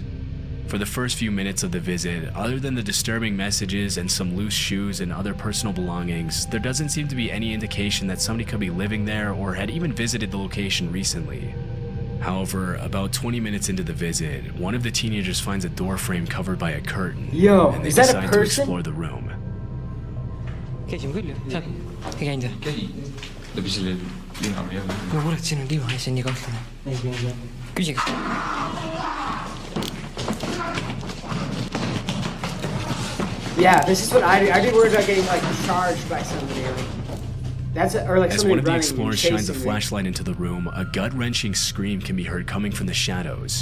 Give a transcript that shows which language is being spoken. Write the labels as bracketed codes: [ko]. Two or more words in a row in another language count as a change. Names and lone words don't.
[en] For the first few minutes of the visit, other than the disturbing messages and some loose shoes and other personal belongings, there doesn't seem to be any indication that somebody could be living there or had even visited the location recently. However, about 20 minutes into the visit, one of the teenagers finds a door frame covered by a curtain, Yo, and they is that a decide to person? explore the room. [et] Käisin küll ju, seal, käinud ju. käi läbi selle lina või jälle. no kurat, siin on diivan ja see on nii kahtlane. Küsi, kas [en] Yeah, this is what I'd be worried about getting, like, charged by somebody. Or like As somebody one of the running, explorers shines a chasing me. flashlight into the room, a gut-wrenching scream can be heard coming from the shadows.